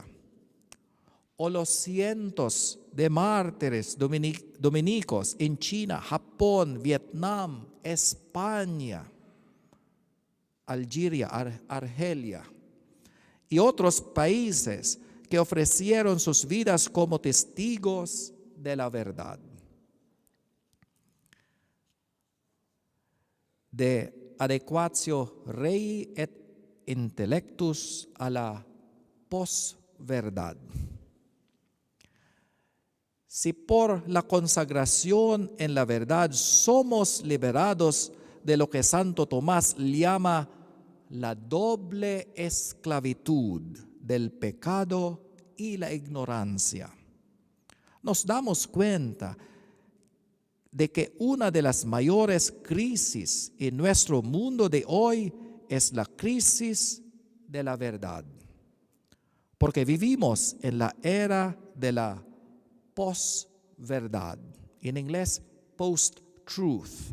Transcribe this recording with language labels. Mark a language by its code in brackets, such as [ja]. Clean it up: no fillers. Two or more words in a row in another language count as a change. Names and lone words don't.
[es] O los cientos de mártires dominicos en China, Japón, Vietnam, España, Algeria, Argelia y otros países que ofrecieron sus vidas como testigos de la verdad. [la] De adequatio rei et intellectus [es] a la posverdad. Si por la consagración en la verdad somos liberados de lo que Santo Tomás llama la doble esclavitud del pecado y la ignorancia, nos damos cuenta de que una de las mayores crisis en nuestro mundo de hoy es la crisis de la verdad, porque vivimos en la era de la posverdad, en inglés post-truth.